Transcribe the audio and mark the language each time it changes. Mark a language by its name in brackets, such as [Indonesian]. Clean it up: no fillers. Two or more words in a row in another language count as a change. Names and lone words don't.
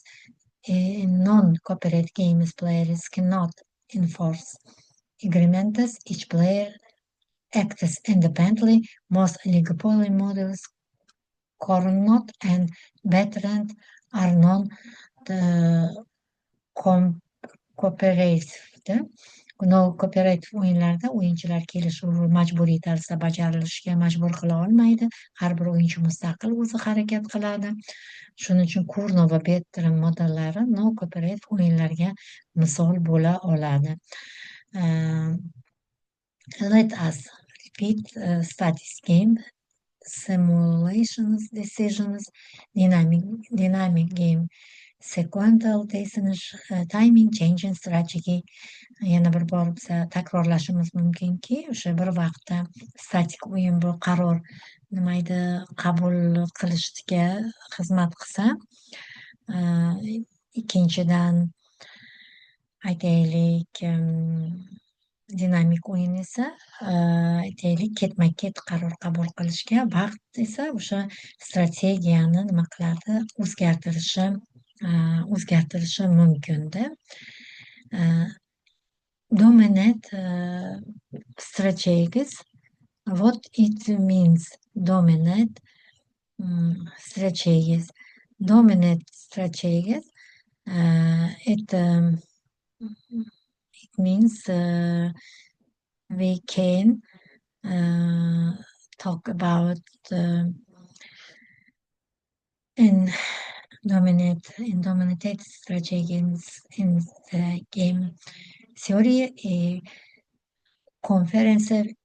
[English] In non-cooperate games, players cannot enforce agreements. Each player acts independently. Most oligopoly models, Carnot and Bertrand, are non-cooperative. [Uzbek] Non-cooperative o'yinlarda o'yinchilar kelishuvi majburiy tarzda bajarilishiga majbur qila olmaydi. Har bir o'yinchi mustaqil o'zi harakat qiladi. Shuning uchun Kurno va Bertrand modellari non-cooperative o'yinlarga misol bo'la oladi. [English] Let us repeat studies game, simulations, decisions, dynamic game, sequential decisions, timing, changing strategy. [Uzbek] Yana bir bor biz takrorlashimiz mumkinki, o'sha bir vaqtda statik o'yin bu qaror nimaydi qabul qilishga xizmat qilsa, ikkinchidan aytaylik dinamik o'yin esa aytaylik ketma-ket qaror qabul qilishga, vaqt esa o'sha strategiyani nima qiladi, o'zgartirishi mumkinda. [English] uh, dominate strategies. What it means, dominate strategies. Dominate strategies. It means we can talk about in dominated strategies in the game theory, a comprehensive